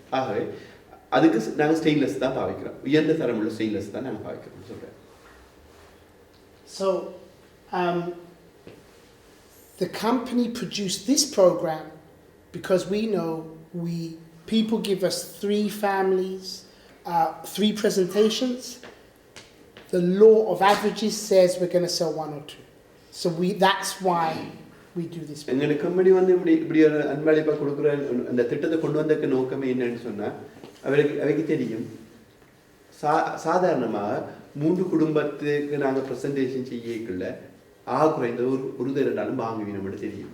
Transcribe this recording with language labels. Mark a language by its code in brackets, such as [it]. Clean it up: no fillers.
[ta] ஆகவே அதுக்கு நாங்கள் ஸ்டெயின்லெஸ் தான் பாவிக்கிறோம். உயர்ந்த தரம் உள்ள ஸ்டெயின்லெஸ் தான் நாங்கள் பாவிக்கிறோம் சொல்கிறேன். [en] So, the company produced this program because we know people give us 3 families, 3 presentations. The law of averages says we're going to sell 1 or 2. So that's why we do this. [ta] எங்க company இப்படி ஒரு அன்பளிப்பா கொடுக்குற அந்த திட்டத்தை கொண்டு வந்ததுக்கு நோக்கமே என்னன்னு சொன்னா, அவைக்கு தெரியும் சாதாரணமாக 3 குடும்பத்துக்கு நாங்கள் ப்ரெசன்டேஷன் செய்யக்குள்ள குறைந்த ஒரு தரண்டாலும் வாங்குவீங்க நம்மளுக்கு தெரியும்.